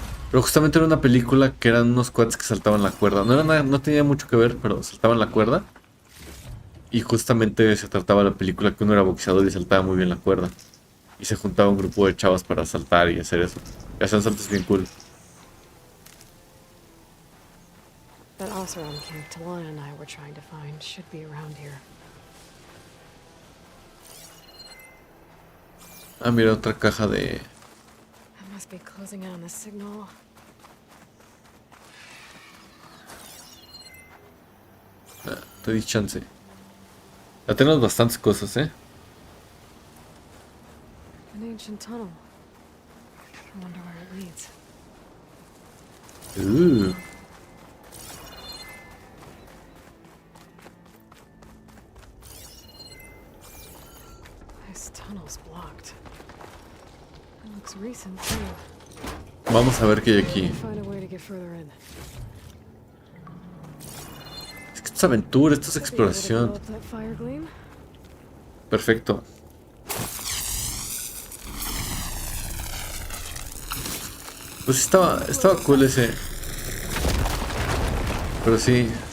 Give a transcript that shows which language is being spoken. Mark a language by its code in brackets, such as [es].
[es] Pero justamente era una película que eran unos cuates que saltaban la cuerda. No tenía mucho que ver, pero saltaban la cuerda. Y justamente se trataba la película que uno era boxeador y saltaba muy bien la cuerda. Y se juntaba un grupo de chavas para saltar y hacer eso. Y hacían saltos bien cool. [en] That Oseram camp Talon and I were trying to find should be around here. [es] Mira, otra caja de... [en] I must be closing in on the signal. [es] Te di chance. Ya tenemos bastantes cosas, [en] An ancient tunnel. I wonder where it leads. This tunnel's blocked. It looks recent too. [es] Vamos a ver qué hay aquí. [en] Find a way to get further in. [es] Es que esto es aventura, esto es exploración. [en] That fire gleam? [es] Perfecto. Pues estaba cool ese. Pero sí.